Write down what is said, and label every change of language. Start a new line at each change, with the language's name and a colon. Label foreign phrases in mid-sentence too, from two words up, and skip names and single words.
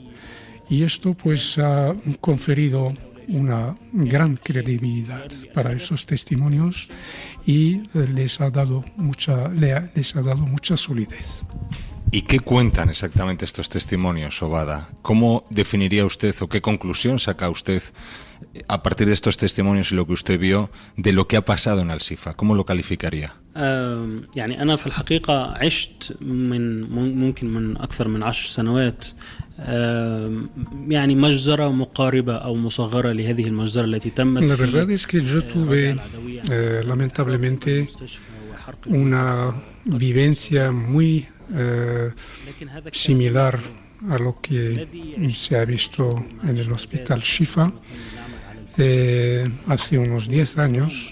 Spanish: Y esto pues ha conferido una gran credibilidad para esos testimonios y les ha dado mucha solidez. ¿Y qué cuentan exactamente estos testimonios, Obada? ¿Cómo definiría usted o qué conclusión saca usted a partir de estos testimonios y lo que usted vio de lo que ha pasado en Al-Shifa? ¿Cómo lo calificaría?
Arabic: يعني أنا في الحقيقة عشت ممكن من أكثر من 10 سنوات يعني مجزرة مقاربة أو مصغرة لهذه المجزرة التي تمت.
Spanish: La verdad es que yo tuve lamentablemente una vivencia muy similar a lo que se ha visto en el hospital Shifa hace unos 10 años.